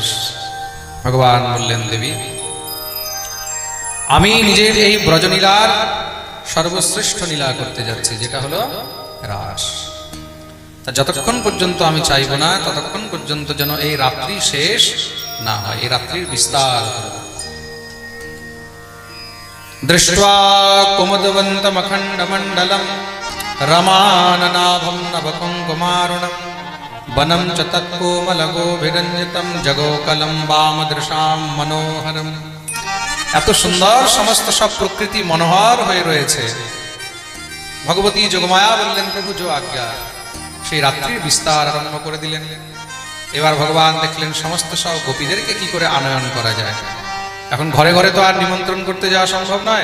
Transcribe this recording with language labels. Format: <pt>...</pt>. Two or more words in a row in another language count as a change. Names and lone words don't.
<bn>ভগবান বললেন, দেবী আমি নিজের এই ব্রজনীলার সর্বশ্রেষ্ঠ লীলা করতে যাচ্ছি, যেটা হলো রাস। তা যতক্ষণ পর্যন্ত আমি চাইব না, ততক্ষণ পর্যন্ত যেন এই রাত্রি শেষ না হয়, এই রাত্রির বিস্তার।</bn> <sa>দৃष्ट्वा कुमुदवन्तमखण्डमण्डलं रमाननाभं नभकुङ्कुमारुणं वनं च तत्कोमलगोभिरञ्जितं जगोकलं वामदृशां मनोहरम्।</sa> <bn>এত সুন্দর সমস্ত সব প্রকৃতি মনোহর হয়ে রয়েছে। ভগবতী যোগমায়া বললেন, প্রভু</bn> <hi>जो आज्ञा।</hi> <bn>সেই রাত্রির বিস্তার আরম্ভ করে দিলেন। এবার ভগবান দেখলেন সমস্ত সব গোপীদেরকে কি করে আনয়ন করা যায়। এখন ঘরে ঘরে তো আর নিমন্ত্রণ করতে যাওয়া সম্ভব নয়।</bn>